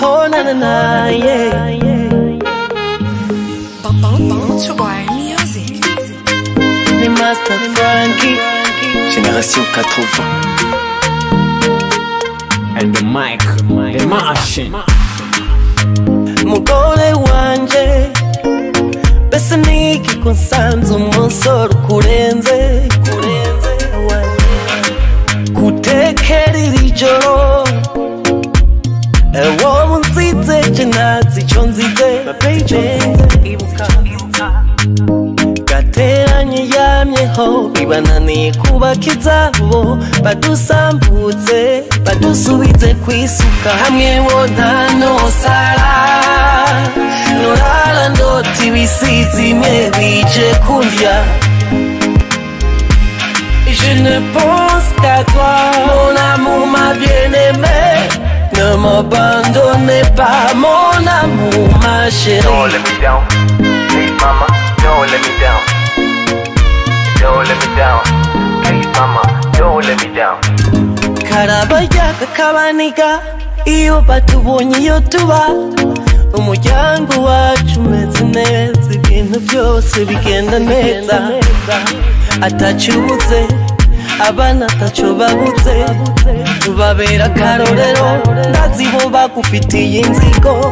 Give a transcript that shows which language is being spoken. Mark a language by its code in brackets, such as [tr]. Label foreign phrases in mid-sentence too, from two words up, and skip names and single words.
[rn] ntahanana naye. Ni Master Frankie, [en] Génération 80. And the mic, the machine. [rn] mugore wanje, bese niki konsanze umusoro kurenze kutekera irijoro. Wowe unsize je nazi ico nzize, ibuka gateranye yamyeho, bibananiye kubaka izabo, badusambutse badusubize kwisuka hamwe. Wo ntanosara norara ndota ibisizi imwe bije kundya. [fr] Je ne pense qu'à toi, mon amour, ma bien-aimée. Ne m'abandonnez pas, mon amour, ma chérie. [en] Don't let me down, please mama, don't let me down. Don't let me down, please mama, don't let me down. [rn] Karabaya kakabaniga, iyo batubonye iyo tuba. Umuryango wacu umeze neza, ibintu byose bigenda neza. Atacyubuze, abana ataco babuze, tubabera akarorero, ndazi bo bagufitiye inzigo.